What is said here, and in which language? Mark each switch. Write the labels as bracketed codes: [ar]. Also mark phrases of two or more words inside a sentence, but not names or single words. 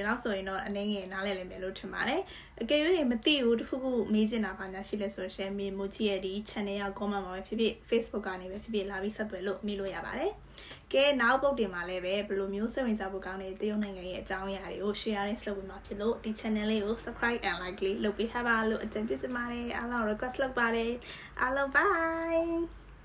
[my] လောက်ဆိုရင်တော့အနေငယ်နားလည်လိမ့်မယ်လို့ထင်ပါတယ်အကယ်၍မသိဘူးတခုခုမေးချင်တာဘာညာရှိလဲဆိုရင်မိုချီရဲ့ဒီ channel က comment မှာပဲဖြစ်ဖြစ် Facebook ကနေပဲဖြစ်ဖြစ်လာပြီးဆက်သွယ်လို့မေးလို့ရပါတယ်ကဲနောက်ပုတ်တင်မှာလည်းပဲဘယ်လိုမျိုးစိတ်ဝင်စားဖို့ကောင်းတဲ့တရုတ်နိုင်ငံရဲ့အကြောင်းအရာတွေကို share နဲ့ လုပ်ပေးမှာဖြစ်လို့ဒီ channel လေးကို [en] subscribe and like [my] လေးလုပ်ပေးထားပါလို့အကြံပြုချင်ပါတယ်အားလုံး request လုပ်ပါတယ်အားလုံး bye